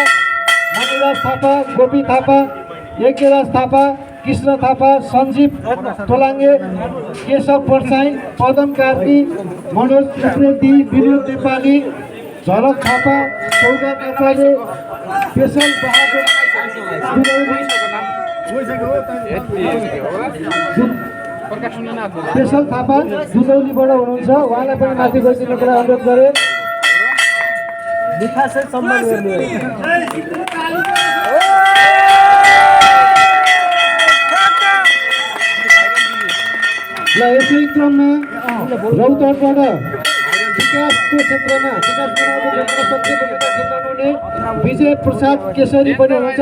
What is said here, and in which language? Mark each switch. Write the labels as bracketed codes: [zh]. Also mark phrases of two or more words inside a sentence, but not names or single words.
[ne] मणिराज थापा, गोपी थापा, यज्ञराज थापा, कृष्ण थापा, सञ्जीव तोलाङ्गे, केशव परसाई, पदम कार्की, मनोज उप्रेती, विनोद नेपाली, झलक थापा, सौगा नेपाली, पेशल बहादुर पेशल थापा दुधौलीबाट हुनुहुन्छ। उहाँलाई पनि माथि गइदिनुको लागि अनुरोध गरे। विकासै सम्मान गर्ने ल यसै क्रममा रौतहटबाट विकासको क्षेत्रमा विकास बनाउने क्षेत्रमा विजय प्रसाद केसरी पनि हुनुहुन्छ।